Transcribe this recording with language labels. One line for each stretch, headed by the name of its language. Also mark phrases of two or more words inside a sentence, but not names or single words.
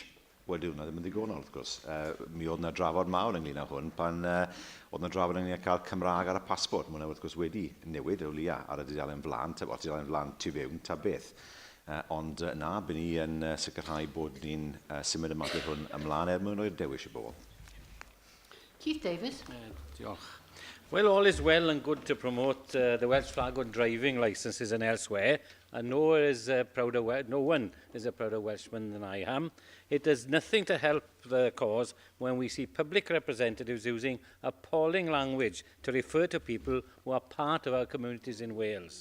Welsh: Wedi hwnna ddim yn ddigonol, wrth gwrs. Mi oedd yna drafod mawr ynglŷn â hwn pan oedd yna drafod ynglŷn â cael Cymraeg ar y pasbort. Mae hwnna wrth gwrs wedi newid o leia ar y dudalen flan, tu fewn ta beth. Ond na, bydd ni yn sicrhau bod ni'n symud y mater hwn ymlaen mwyn o'r dewis i bobl. Keith Davis. Diolch.
English: Well, all is well and good to promote the Welsh flag on driving licences and elsewhere, and no one is a prouder Welshman than I am. It does nothing to help the cause when we see public representatives using appalling language to refer to people who are part of our communities in Wales.